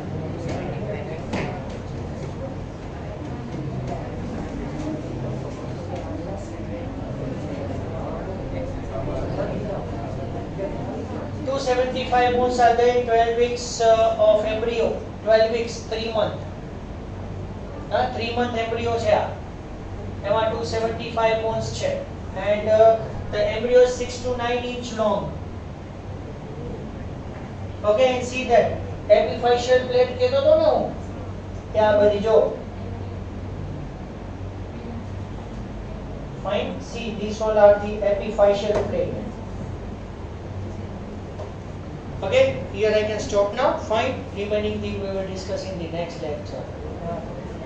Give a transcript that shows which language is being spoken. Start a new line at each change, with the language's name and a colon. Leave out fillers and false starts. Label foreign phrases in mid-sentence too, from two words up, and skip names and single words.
English: Two 75 bones are there in 12 weeks of embryo. 12 weeks, 3 months. 3 month embryo
Gujarati: છે આ. એમાં 275 bones છે.
English: And the embryo is 6 to 9 inch long. Okay, and see that epiphyseal plate
Gujarati: કહેતો તો ને હું ત્યાં બધી જો.
English: Fine. See, these all are the epiphyseal plate. Okay, here I can stop now. Fine. Remaining thing we will discuss in the next lecture.